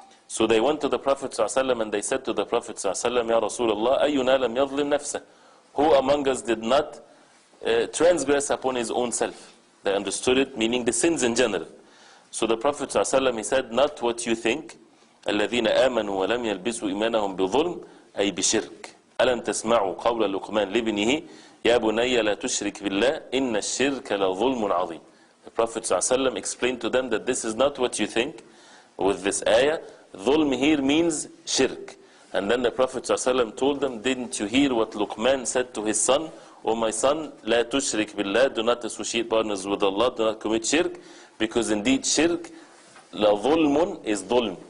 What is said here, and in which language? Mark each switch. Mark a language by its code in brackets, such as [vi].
[en] So they went to the Prophet ﷺ and they said to the Prophet ﷺ, Ya Rasulullah, [ar] أَيُّنَا لَمْ يَظْلِمْ نَفْسَهُ, [en] who among us did not transgress upon his own self? They understood it, meaning the sins in general. So the Prophet ﷺ, he said, not what you think. [ar] الَّذِينَ آمَنُوا وَلَمْ يَلْبِسُوا إِيمَانَهُمْ بِظُلْمٍ أي بشرك. ألم تسمعوا قول لقمان لابنه يا بني لا تشرك بالله إن الشرك لظلم عظيم. [en] The Prophet ﷺ explained to them that this is not what you think with this ayah. Dhulm here means shirk. And then the Prophet ﷺ told them, didn't you hear what Luqman said to his son? O my son, [ar] لا تشرك بالله, [en] do not associate partners with Allah, do not commit shirk, because indeed shirk, la dhulmun, is dhulm.